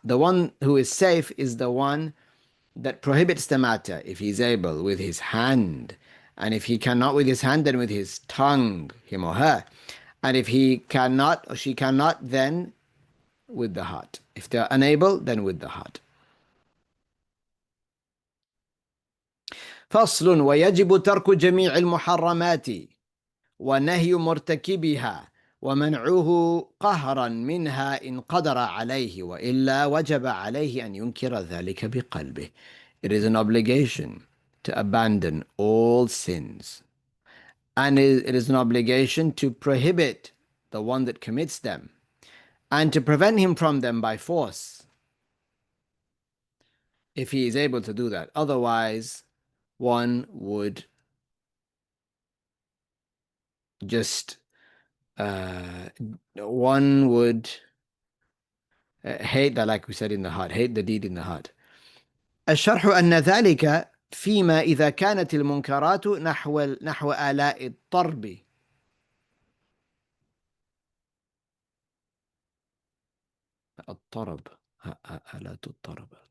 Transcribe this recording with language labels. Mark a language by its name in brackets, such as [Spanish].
[English] The one who is safe is the one that prohibits the matter if he's able with his hand, and if he cannot with his hand, then with his tongue, him or her, and if he cannot or she cannot, then with the heart. If they're unable, then with the heart. [Arabic] فصل ويجب ترك جميع المحرمات ونهي مرتكبها ومنعه قهرا منها إن قدر عليه وإلا وجب عليه أن ينكر ذلك بقلبه. [English] It is an obligation to abandon all sins, and it is an obligation to prohibit the one that commits them and to prevent him from them by force if he is able to do that. Otherwise, one would just uh, one would hate that, like we said, in the heart, hate the deed in the heart. [Arabic] الشرح أن ذلك فيما إذا كانت المنكرات نحو آلاء الطرب. الطرب. آلات الطرب.